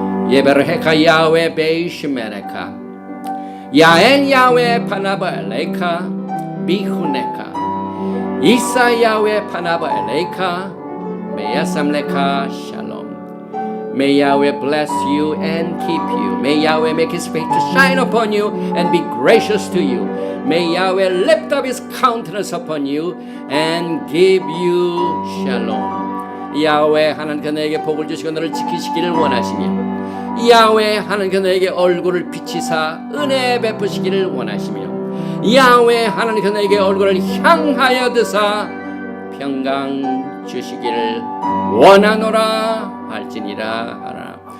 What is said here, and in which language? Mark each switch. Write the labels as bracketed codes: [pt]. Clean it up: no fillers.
[en] 예배를 헤카 야훼 베이시메레카 야엔 야훼 파나바엘레카 비후네카 이사 야훼 파나바엘레카 메야삼레카 샬롬. May Yahweh bless you and keep you. May Yahweh make His face to shine upon you and be gracious to you. May Yahweh lift up His countenance upon you and give you shalom. [ko] 야훼 하나님께서 너에게 복을 주시고 너를 지키시기를 원하시며 야훼 하나님께서 너에게 얼굴을 비치사 은혜 베푸시기를 원하시며 야훼 하나님께서 너에게 얼굴을 향하여 드사 평강 주시기를 원하노라 할지니라 하라.